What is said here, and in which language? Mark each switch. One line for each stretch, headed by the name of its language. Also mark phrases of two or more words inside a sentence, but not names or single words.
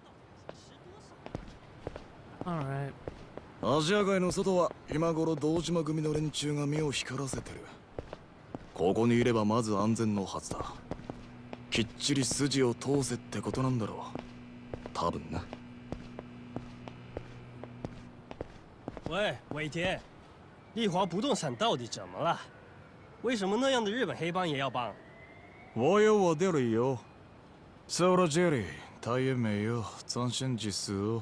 English: Alright.
Japanese: アジア街の外は今頃堂島組の連中が目を光らせてる。ここにいればまず安全のはずだ。きっちり筋を通せってことなんだろう。多分な。
Chinese: 喂，尾田，丽华不动产到底怎么了？为什么那样的日本黑帮也要帮？我有我的理由。说到这里，他也没有展现技术。